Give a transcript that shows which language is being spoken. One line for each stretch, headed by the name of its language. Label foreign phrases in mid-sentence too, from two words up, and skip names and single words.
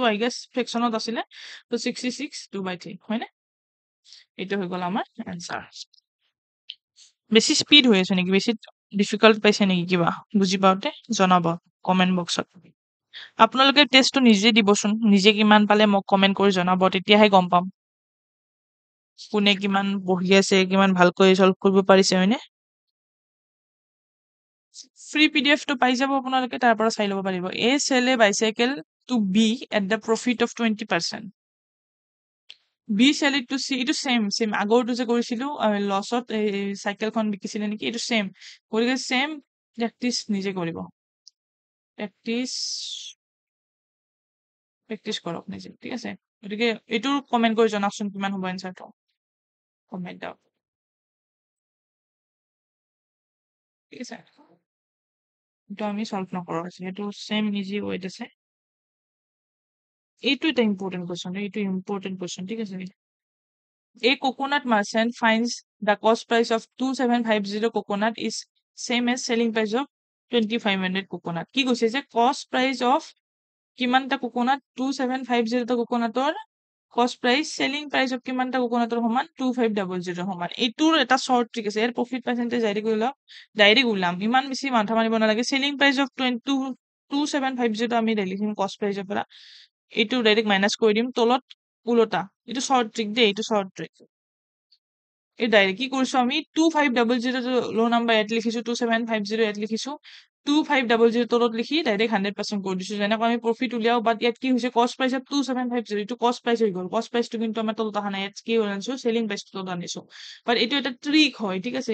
English: I guess
Assamese: ফ্ৰেকশনত আছিলে তো 66 2/3 হয়নে এইটো হৈ গল আমাৰ আনসাৰ বেছি স্পিড হৈ আছে নেকি বেছি ডিফিকাল্ট পাইছে নেকি কিবা বুজি পাওতে জনাব
English: comment box
Assamese: আপোনালোকে টেষ্টটো নিজে দিবচোন নিজে কিমান পালে মোক কমেন্ট কৰি জনাব তেতিয়াহে গম পাম কোনে কিমান বহি আছে কিমান ভালকৈ সলভ কৰিব পাৰিছে হয়নে
English: free PDF
Assamese: টো পাই যাব আপোনালোকে তাৰ পৰা চাই ল'ব পাৰিব
English: A sell a bicycle to B at the profit of 20% B sell it to C
Assamese: ইটো সেম আগৰটো যে কৰিছিলো লছত চাইকেলখন বিকিছিলে নেকি এইটো সেম গতিকে
English: same practice
Assamese: নিজে কৰিব প্ৰেক্টিচ কৰক নিজে, ঠিক আছে? গতিকে এইটো কমেন্ট কৰি জনাওকচোন কিমান হ'ব এনচাৰটো।
English: comment down,
Assamese: ঠিক আছে? এইটো আমি সলভ নকৰো, যিহেতু
English: same easy way
Assamese: আছে। এইটো এটা
English: important question,
Assamese: এইটো
English: important question,
Assamese: ঠিক আছে?
English: A coconut merchant finds the cost price of 2750 coconut is same as selling price of 2500 coconut.
Assamese: কি কৈছে যে
English: cost price of
Assamese: কিমানটা কোকোনাট 2750 টা কোকোনাটৰ
English: cost price selling price of
Assamese: কিমানটা কোকোনাটৰ সমান 2500 সমান। এইটোৰ এটা
English: short trick
Assamese: আছে, ইয়াৰ
English: profit percentage direct
Assamese: ওলাম, ইমান বেছি মাথা মাৰিব নালাগে।
English: selling price of
Assamese: 2750 আমি লিখিম
English: cost price
Assamese: পৰা, এইটো
English: direct minus
Assamese: কৰি দিম, তলত উলটা। এইটো
English: short trick
Assamese: দে, এইটো
English: short trick.
Assamese: এই ডাইরেক্ট কি কৰিছো আমি 2500 লো নাম্বাৰ ইয়াত লিখিছো, 2750 ইয়াত লিখিছো, 2500 তলত লিখি ডাইৰেক্ট 100% কৰি দিছো, যেনেকৈ আমি প্ৰফিট উলিয়াও। বাট ইয়াত কি হৈছে
English: cost price of
Assamese: 2750, এইটো
English: cost price
Assamese: হৈ গ'ল।
English: cost price
Assamese: কিন্তু আমাৰ তলত অহা নাই, ইয়াত কি আনিছো
English: selling price
Assamese: তলত আনিছো। বাট এইটো এটা ট্ৰিক হয়, ঠিক আছে?